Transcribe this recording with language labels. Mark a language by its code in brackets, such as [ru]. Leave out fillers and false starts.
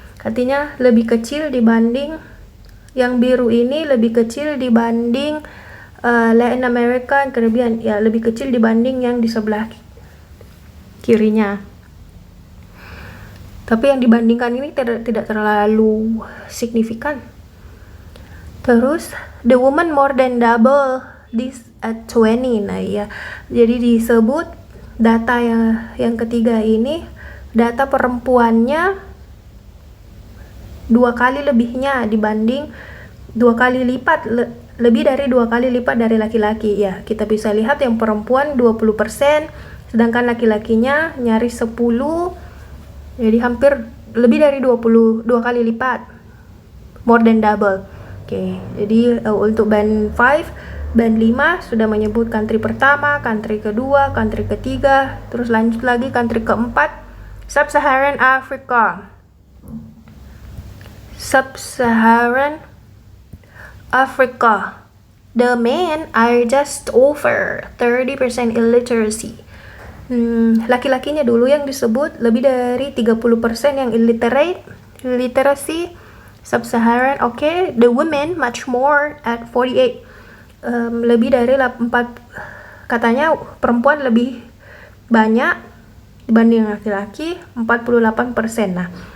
[id] Artinya lebih kecil dibanding yang biru ini, lebih kecil dibanding Latin America and Caribbean. Ya, lebih kecil dibanding yang di sebelah kirinya. Tapi yang dibandingkan ini tidak terlalu signifikan. [en] Terus, the woman more than double this at 20. [id] Nah, ya. Jadi disebut data yang ketiga ini, data perempuannya 2 kali lebihnya dibanding 2 kali lipat, lebih dari 2 kali lipat dari laki-laki. Ya, kita bisa lihat yang perempuan 20%, sedangkan laki-lakinya nyaris 10%. Jadi hampir lebih dari 2 kali lipat. [en] More than double. [id] Oke, jadi untuk band 5, band 5 sudah menyebut country pertama, country kedua, country ketiga, terus lanjut lagi country keempat, Sub-Saharan Africa. Sub-Saharan Africa. [en] The men are just over 30% illiteracy. [id] Laki-lakinya dulu yang disebut, lebih dari 30% yang illiteracy. [en] Sub-Saharan, oke. The women much more at 48. [id] Lebih dari 4, katanya perempuan lebih banyak dibanding laki-laki, 48%. Nah,